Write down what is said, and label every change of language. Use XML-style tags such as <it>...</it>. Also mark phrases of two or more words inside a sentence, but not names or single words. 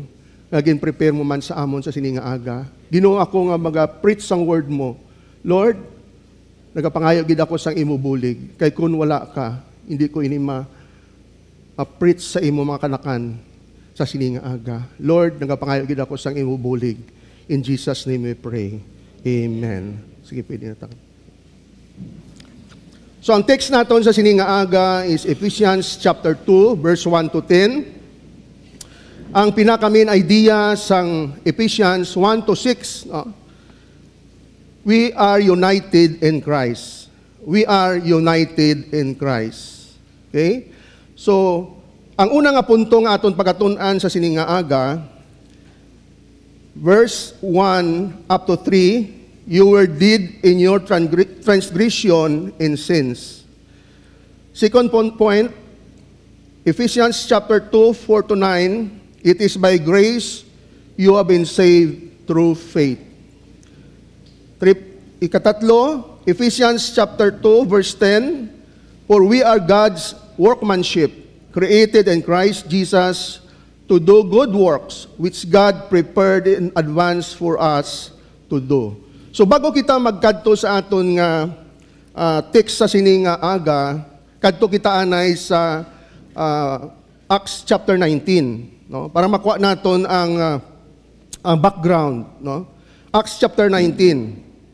<hil>Naging prepare mo man sa amon sa sini nga aga. Ginoo, ako nga maga-preach sang word mo. Lord, nagapangayo gid ako sang imo bulig. Kay kun wala ka, hindi ko ini ma-preach sa imo mga kanakan sa sini nga aga. Lord, nagapangayo gid ako sang imo bulig.</hil> <en>In Jesus' name we pray.</en> <tl>Amen. Sige, pwede na tayo.</tl> <hil>So ang text natin sa sini nga aga is Ephesians chapter 2 verse 1 to 10. Ang pinaka-main idea sang</hil> <en>Ephesians 1 to 6, we are united in Christ. We are united in Christ. Okay? So,</en> <hil>ang unang nga punto nga aton pagatunan sa sini nga aga,</hil> <en>verse 1 up to 3, you were dead in your transgression and sins. Second point, Ephesians chapter 2, 4 to 9, it is by grace you have been saved through faith. Ikatatlo, Ephesians chapter 2, verse 10, for we are God's workmanship, created in Christ Jesus to do good works, which God prepared in advance for us to do.</en> <hil>So bago kita magkadto sa aton nga text sa sini nga aga, kadto kita anay sa Acts chapter 19, no? Para makuha naton ang background, no? Acts chapter 19.</hil>